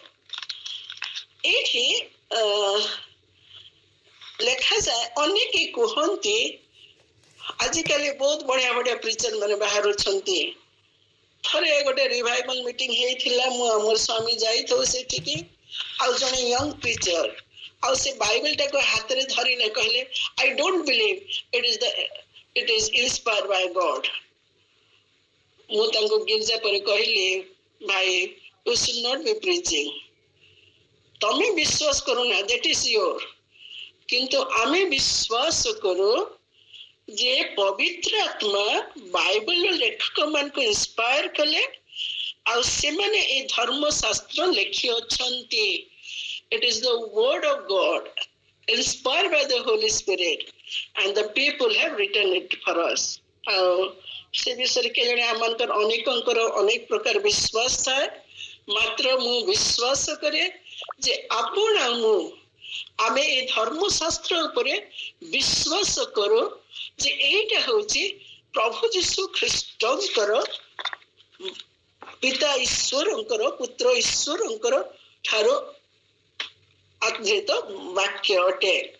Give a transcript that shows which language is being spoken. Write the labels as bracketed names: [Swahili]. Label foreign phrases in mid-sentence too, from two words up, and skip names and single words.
[Odia] ଏଇଠି ଲେଖାଯାଏ, ଅନେକ କୁହନ୍ତି, ଆଜିକାଲି ବହୁତ ବଢିଆ ବଢିଆ ପ୍ରିଚର ମାନେ ବାହାରୁଛନ୍ତି। ଥରେ ଗୋଟେ [English] revival meeting [Odia] ହେଇଥିଲା, ମୁଁ ଆମର ସ୍ୱାମୀ ଯାଇଥିଲୁ ସେଠିକି। ଆଉ ଜଣେ [English] young preacher, [Odia] ଆଉ ସେ ବାଇବେଲଟାକୁ ହାତରେ ଧରିଲେ, କହିଲେ [English] I don't believe it is the it is inspired by God. [Odia] ମୁଁ ତାଙ୍କୁ ଗିର୍ଜା ପରେ କହିଲି ଭାଇ [English] you should not be preaching. [Odia] ତମେ ବିଶ୍ୱାସ କରୁନା [English] that is your, [Odia] କିନ୍ତୁ ଆମେ ବିଶ୍ୱାସ କରୁ ଯେ ପବିତ୍ର ଆତ୍ମା ବାଇବଲର ଲେଖକ ମାନଙ୍କୁ ଇନ୍ସପାୟାର କଲେ ଆଉ ସେମାନେ ଏ ଧର୍ମଶାସ୍ତ୍ର ଲେଖି ଅଛନ୍ତି. [English] It is the word of God inspired by the Holy Spirit and the people have written it for us. [Odia] ଆଉ ସେ ବିଷୟରେ କେଜାଣି ଆମମାନଙ୍କର ଅନେକଙ୍କର ଅନେକ ପ୍ରକାର ବିଶ୍ୱାସ ଥାଏ, ମାତ୍ର ମୁଁ ବିଶ୍ୱାସ କରେ ଯେ ଆପଣ ଆଉ ମୁଁ ଆମେ ଏ ଧର୍ମଶାସ୍ତ୍ର ଉପରେ ବିଶ୍ୱାସ କରୁ ଯେ ଏଇଟା ହଉଛି ପ୍ରଭୁ ଯୀଶୁ ଖ୍ରୀଷ୍ଟଙ୍କର ପିତା ଈଶ୍ୱରଙ୍କର ପୁତ୍ର ଈଶ୍ୱରଙ୍କର ଠାରୁ ଆଦୃତ ବାକ୍ୟ ଅଟେ.